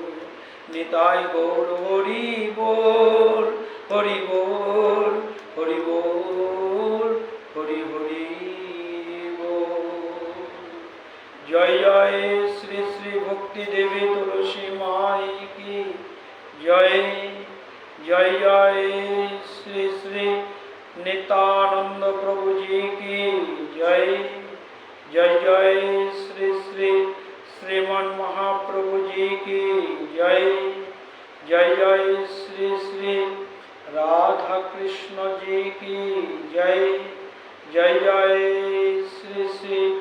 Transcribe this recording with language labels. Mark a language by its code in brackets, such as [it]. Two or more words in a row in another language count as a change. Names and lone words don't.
[bn] নিতাই গৌর হরি বল, হরি বল, হরি বল, হরি হরি বল। [hi] जय जय श्री श्री भक्ति देवी तुलसी माई की जय, জয় জয় শ্রী শ্রী नित्यानंद प्रभु जी की जय, जय जय श्री श्री श्रीमन महाप्रभु जी की जय, जय जय श्री श्री राधा कृष्ण जी की जय, जय जय श्री श्री